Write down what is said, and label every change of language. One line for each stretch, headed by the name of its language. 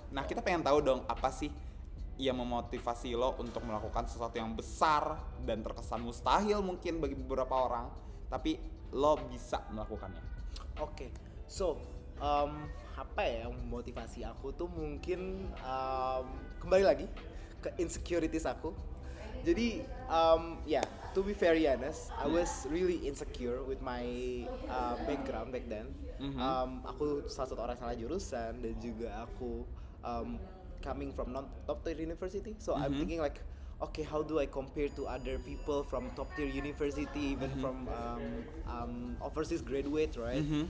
Indonesian: Nah, kita pengen tahu dong apa sih yang memotivasi lo untuk melakukan sesuatu yang besar dan terkesan mustahil mungkin bagi beberapa orang, tapi lo bisa melakukannya. Oke, so apa ya yang motivasi aku tuh mungkin kembali lagi ke insecurities aku.
English: Jadi to be very honest, I was really insecure with my background back then.
Indonesian: Aku salah satu orang salah jurusan dan juga aku
English: coming from non top tier university. So I'm thinking like, okay, how do I compare to other people from top tier university, even from overseas graduate, right?